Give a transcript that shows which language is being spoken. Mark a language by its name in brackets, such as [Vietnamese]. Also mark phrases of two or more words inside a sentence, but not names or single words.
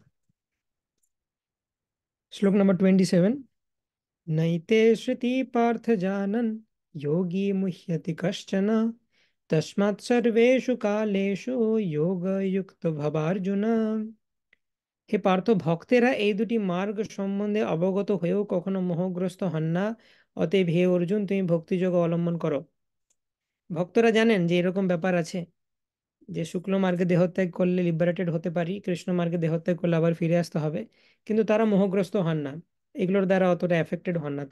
[Bangla] শ্লোক নাম্বার 27। [Sanskrit] नैते श्रुति पार्थ जानन् योगी मुह्यति कश्चन तस्मात् सर्वेषु कालेषु योगयुक्त भवार्जुन। [Bangla] হে পার্থ, ভক্তেরা এই দুটি মার্গ সম্বন্ধে অবগত হয়েও কখনো মোহগ্রস্ত হন না। অতএব হে অর্জুন, তুমি ভক্তিযোগ অবলম্বন করো। ভক্তরা জানেন যে এরকম ব্যাপার আছে, যে শুক্ল মার্গে দেহত্যাগ করলে লিবারেটেড হতে পারি, কৃষ্ণ মার্গে দেহত্যাগ করলে আবার ফিরে আসতে হবে, কিন্তু তারা মোহগ্রস্ত হন না, এগুলোর দ্বারা অতটা এফেক্টেড হন না।